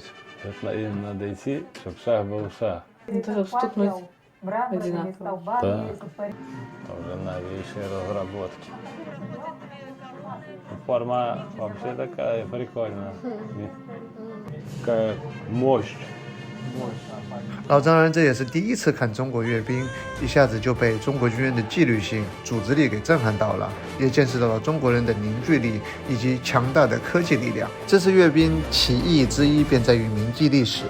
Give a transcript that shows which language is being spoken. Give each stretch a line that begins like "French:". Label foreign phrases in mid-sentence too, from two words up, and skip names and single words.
Russian: Им надо идти, чтобы шаг был шаг. Это штукнуть одинаково. Да. Тоже новейшие разработки. Форма вообще такая прикольная. Какая мощь.
Chinese: 老张然这也是第一次看中国阅兵，一下子就被中国军人的纪律性、组织力给震撼到了，也见识到了中国人的凝聚力以及强大的科技力量。这次阅兵其意义之一便在于铭记历史。